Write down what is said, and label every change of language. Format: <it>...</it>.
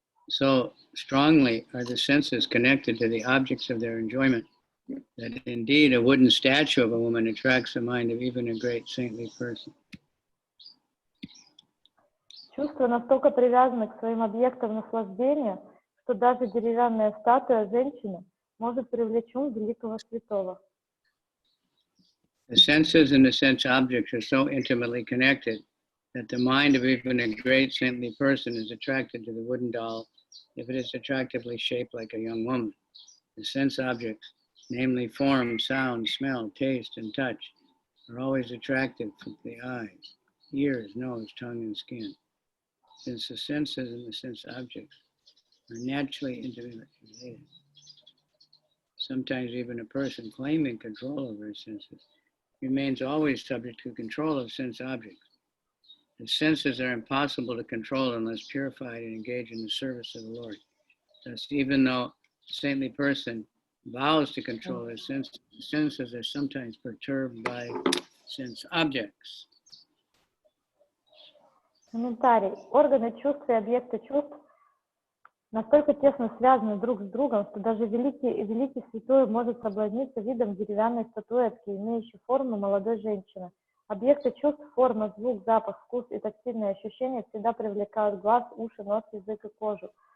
<en>So strongly are the senses connected to the objects of their enjoyment that indeed a wooden statue of a woman attracts the mind of even a great saintly person.</en> <ru>Чувства настолько привязаны к своим объектам наслаждения, что даже деревянная статуя женщины может привлечь ум великого святого.</ru> <en>The senses and the sense objects are so intimately connected that the mind of even a great saintly person is attracted to the wooden doll if it is attractively shaped like a young woman. The sense objects, namely form, sound, smell, taste, and touch, are always attractive to the eyes, ears, nose, tongue, and skin. Since the senses and the sense objects are naturally intimately related, sometimes even a person claiming control over his senses remains always subject to control of sense objects. The senses are impossible to control unless purified and engaged in the service of the Lord. Thus, even though a saintly person vows to control his senses are sometimes perturbed by sense objects.</en> <ru>Комментарий. Органы чувств и объекты чувств настолько тесно связаны друг с другом, что даже великий святой может соблазниться видом деревянной статуэтки, имеющей форму молодой женщины. Объекты чувств, форма, звук, запах, вкус и тактильные ощущения всегда привлекают глаз, уши, нос, язык и кожу.</ru>